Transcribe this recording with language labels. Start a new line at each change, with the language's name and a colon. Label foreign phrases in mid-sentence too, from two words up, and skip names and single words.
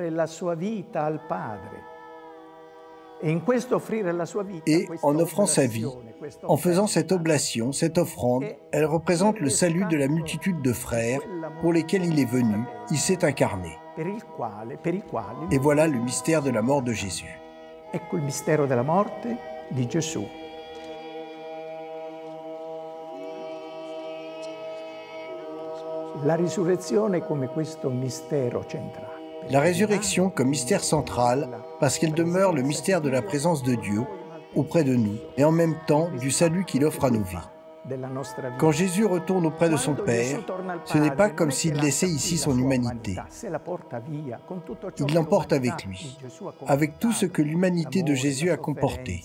French: Et en offrant sa vie, en faisant cette oblation, cette offrande, elle représente le salut de la multitude de frères pour lesquels il est venu, il s'est incarné. Et voilà le mystère de la mort de Jésus.
Italian: Ecco il mistero della morte di Gesù. La risurrezione come questo mistero centrale.
French: La résurrection comme mystère central, parce qu'elle demeure le mystère de la présence de Dieu auprès de nous, et en même temps du salut qu'il offre à nos vies. Quand Jésus retourne auprès de son Père, ce n'est pas comme s'il laissait ici son humanité. Il l'emporte avec lui, avec tout ce que l'humanité de Jésus a comporté.